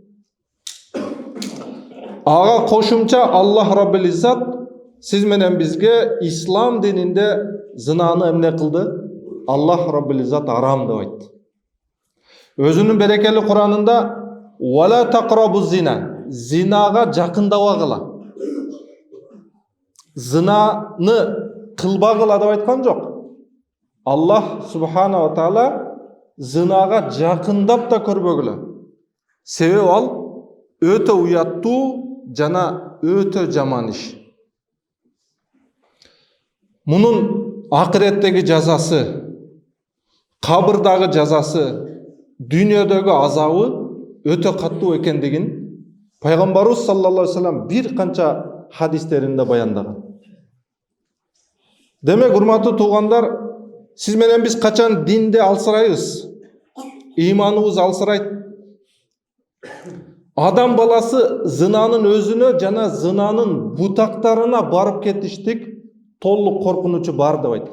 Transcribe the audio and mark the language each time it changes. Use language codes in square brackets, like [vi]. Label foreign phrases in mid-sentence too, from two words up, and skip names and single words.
[ky] Ага кошумча Аллах Раббул Иззат сиз менен бизге ислам дининде зынаны эмне кылды? Аллах Раббул Иззат арам деп айтты. Өзүнүн берекелүү Куранында [ar] "ولا تقربوا الزنا", [ky] зинага жакындабагыла. Зынаны кылбагыла деп айткан жок. Аллах [ar] سبحانه و تعالى [ky] зынага жакындап да көрбөгүлө. Себеби ал өтө уяттуу жана өтө жаман иш. Мунун акыреттеги жазасы, кабырдагы жазасы, дүйнөдөгү азабы өтө каттуу экендигин пайгамбарыбыз [ar] صلى الله عليه وسلم [ky] бир канча хадистеринде баяндаган. Демек, урматтуу туугандар, сиз менен биз качан динде алсырайбыз, ыйманыбыз алсырайт. Адам баласы зынанын өзүнө жана зынанын бутактарына барып кетиштик толук коркунучу бар деп айтат.